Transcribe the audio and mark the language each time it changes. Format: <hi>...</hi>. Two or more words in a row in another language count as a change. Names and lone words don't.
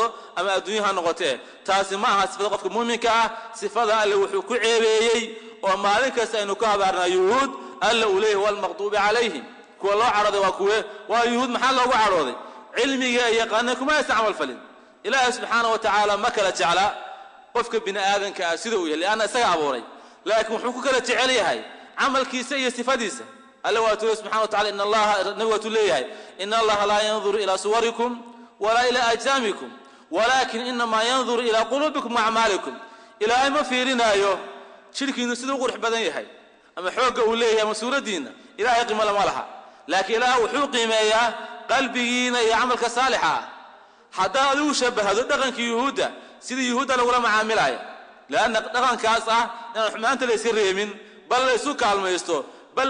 <so>ama adduunyo ha noqotee taasi ma aha sifada qofka muuminka ah sifada alle wuxuu ku ceebeeyay oo maalin kasta aynu ka habaarnaa yuhuud alla uu leeyahay</so> <ar>والمغضوب عليهم</ar> <so>kuwa loo carooday waa kuwe waa yuhuud maxaa loogu carooday cilmiga iyo yaqaana kuma isticmaal falin ilaahay</so> <ar>سبحانه وتعالى</ar> <so>ma kala jecla qofka bini aadanka sida uu yahay laana isaga abuuray laakiin wuxuu ku kala jecel yahay amalkiisa iyo sifadiisa alla waa tuuray</so> <ar>سبحانه وتعالى إن الله لا ينظر إلى صوركم ولا إلى أجسامكم ولكن إنما ينظر إلى قلوبكم وأعمالكم</ar> <so>ilaahay ma fiirinayo shirkiinu sidoo qurux badan yahay ama xooga uu leeyahay masuuradiina ilaahay qiimo lama laha laakiin ilaahay wuxuu qiimeeyaa qalbigiina iyo amalka saalixa hadaa uu shabahado dhaqanka yahuuda sidii yahuuda lagu la macaamilayo laana dhaqankaas ah inaan xumaanta la iska reemin bal la isu kaalmaysto bal</so>